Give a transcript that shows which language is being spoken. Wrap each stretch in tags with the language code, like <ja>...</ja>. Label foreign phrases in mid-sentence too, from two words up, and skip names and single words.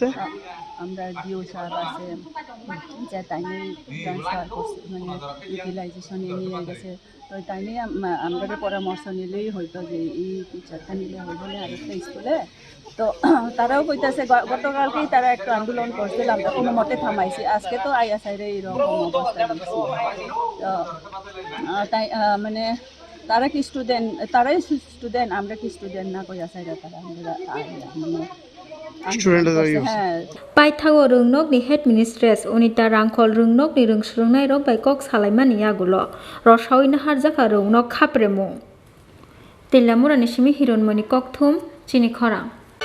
<bn>আমরা ডিও স্যার আছে যে তাই নিয়ে ট্রান্সফার করছে মানে ইউটিলাইজেশনে নিয়ে গেছে তো তাই নিয়ে আমরা পরামর্শ নিলেই হয়তো যে এই টিচারটা নিলে হইব না আরেকটা স্কুলে তো তারাও কইতেছে গতকালকেই তারা একটু আন্দোলন করছিল আমরা কোনো মতে থামাইছি আজকে তো আইয়া সাইডে এইরকম অবস্থা দেখছি তো তাই মানে তারা কি তারাই স্টুডেন্ট আমরা কি স্টুডেন্ট না কইয়া সাইডে তারা আমরা</bn> <trp>पाइथागो रंनगनि</trp> <en>head mistress</en> <trp>अनिता रांखल रंनगनि रwngswrwngnairok bai kok salaimani yagulo rosawina harjaka rwngnok khapere mung Tilamurani simi hironmoni kokthum Chini Khorang</trp>